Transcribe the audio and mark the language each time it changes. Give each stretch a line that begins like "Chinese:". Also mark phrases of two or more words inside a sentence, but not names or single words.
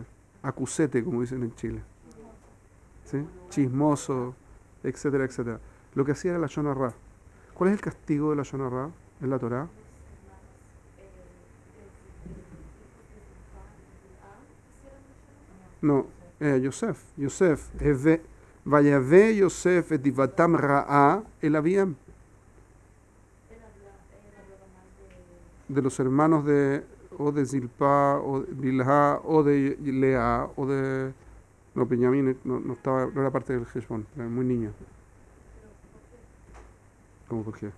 Spanish: Acusete, como dicen en Chile. ¿Sí? Chismoso, etcétera, etcétera. Lo que hacía era la Shon Ra. ¿Cuál es el castigo de la Shon Ra en la Torá? No, Yosef.
Hebrew: ויבא יוסף את דבתם רעה אל אביהם.
Spanish: De los hermanos o de Zilpa, o de Bilha, o de Lea, o de... No, Benjamín no era parte del Heshbon, era muy niño. ¿Cómo por qué?